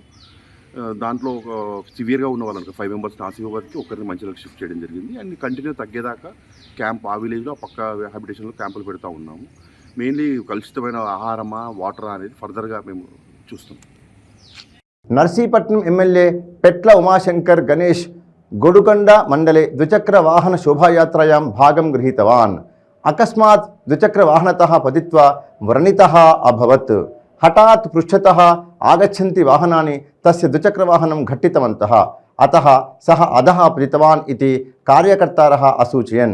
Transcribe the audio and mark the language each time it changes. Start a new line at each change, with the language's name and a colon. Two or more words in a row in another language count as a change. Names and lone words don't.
Telugu: దాంట్లో ఒక సివియర్గా ఉన్న వాళ్ళకి 5 మెంబర్స్ని ఆసిఫాబాద్కి ఒకరిని మంచిర్యాలకు షిఫ్ట్ చేయడం జరిగింది.
English: and continue
Telugu: తగ్గేదాకా క్యాంప్ ఆ విలేజ్లో పక్క హ్యాబిటేషన్లో క్యాంపులు పెడతా ఉన్నాము. మెయిన్లీ కలుషితమైన ఆహారమా వాటరా అనేది ఫర్దర్గా మేము చూస్తాం.
Sanskrit: నర్సీపట్నం ఎమ్మెల్యే పెట్ల ఉమాశంకర్ గణేష్ गोडुकोण्डा मण्डले द्विचक्रवाहनशोभायात्रायां भागं गृहीतवान्। अकस्मात् द्विचक्रवाहनतः पतित्वा व्रणितः अभवत्। हठात् पृष्ठतः आगच्छन्ति वाहनानि तस्य द्विचक्रवाहनं घट्टितवन्तः। अतः सः अधः पतितवान् इति कार्यकर्तारः असूचयन्।